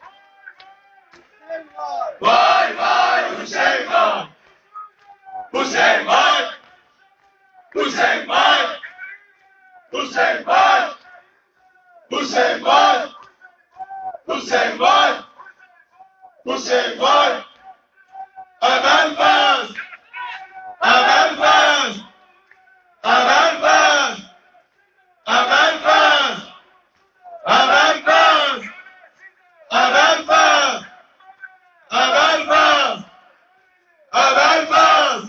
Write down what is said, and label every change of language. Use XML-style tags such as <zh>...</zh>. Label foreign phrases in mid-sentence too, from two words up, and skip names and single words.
<tr>Vay vay Hüseyin var! Hüseyin var! Hüseyin var! Hüseyin var! Hüseyin var! Hüseyin var! Hüseyin var! Emel Baz! Emel Baz! Emel Baz! Emel Baz! Emel Baz! Emel Baz! Emel Baz! Emel Baz!</tr>